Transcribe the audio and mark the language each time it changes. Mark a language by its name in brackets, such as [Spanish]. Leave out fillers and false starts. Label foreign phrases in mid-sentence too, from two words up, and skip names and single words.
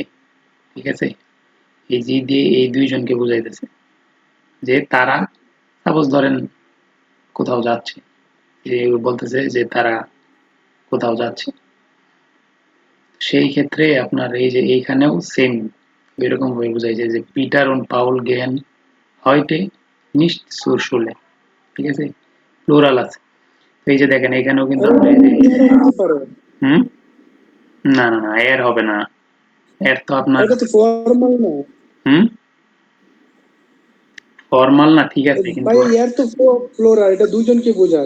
[Bangla] ঠিক আছে, এই জি দিয়ে এই দুইজনকে বুঝাইতেছে যে তারা, সাপোজ ধরেন কোথাও যাচ্ছে, যে বলতেছে যে তারা কোথাও যাচ্ছে, সেই ক্ষেত্রে আপনার এই যে এইখানেও সেম এরকম ভাবে বুঝাইছে যে পিটার und পাউল [German] gehen heute nicht zur Schule, [Bangla] ঠিক আছে, প্লুরাল আছে। তো এই যে দেখেন এখানেও কিন্তু আপনার এই যে এর হতে পারে। হুম, না না না এর হবে না, এর তো আপনার এটা তো ফর্মাল না হুম, ফর্মাল না, ঠিক আছে, কিন্তু ভাই, এর তো ফ্লোরাল, এটা দুইজনকে বোঝায়।